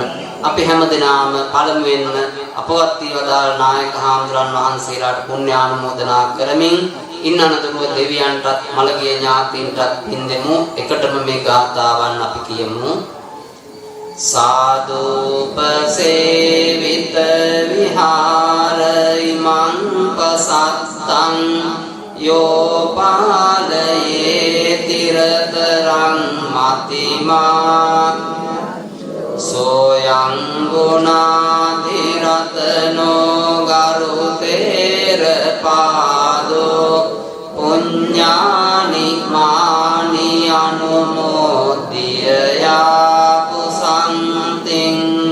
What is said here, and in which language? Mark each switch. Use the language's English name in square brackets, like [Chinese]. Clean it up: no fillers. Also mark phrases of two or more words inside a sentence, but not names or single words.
[Sinhala] අපි හැමදෙනාම පළමුවෙන්ම අපවත් වී වදාළ නායක හාමුදුරන් වහන්සේලාට පුණ්‍යානුමෝදනා කරමින් ඉන් අනතුරුව දෙවියන්ටත් මළගිය ඥාතීන්ටත් පින් දෙමු. එකටම මේ ගාථාවන් අපි කියමු. [Pali] සාදුපසේවිත විහාර ඉමං පසත්තං යෝපාලයේ තිරතරං මතිමා සෝයං ගුණාධිරතනෝ ගරුතේර පාදෝ පුඤ්ඤානි මානි අනුමෝදියා පුසන්තිං